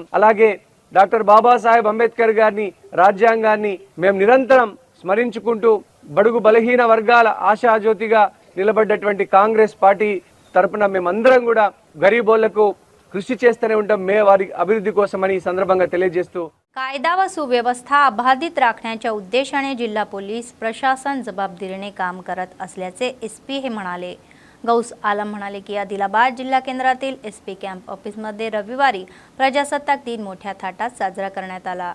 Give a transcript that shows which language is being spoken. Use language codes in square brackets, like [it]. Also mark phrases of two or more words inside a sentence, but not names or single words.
[te] అలాగే డాక్టర్ బాబాసాహెబ్ అంబేద్కర్ గారిని, రాజ్యాంగాన్ని మేము నిరంతరం స్మరించుకుంటూ బడుగు బలహీన వర్గాల ఆశాజ్యోతిగా నిలబడ్డటువంటి కాంగ్రెస్ పార్టీ తరపున మేమందరం కూడా గరీబోళ్లకు कृषी చేస్తూనే ఉంటాం మే వారి అభివృద్ధి కోసమని ఈ సందర్భంగా తెలియజేస్తూ [mr] कायदा व सुव्यवस्था अबाधित राखण्याच्या उद्देशाने जिल्हा पोलीस प्रशासन जबाबदारीने काम करत असल्याचे एसपी हे म्हणाले। गौस आलम म्हणाले की आदिलाबाद जिल्हा केंद्रातील एसपी कॅम्प ऑफिसमध्ये रविवारी प्रजासत्ताक दिन मोठ्या थाटात साजरा करण्यात आला।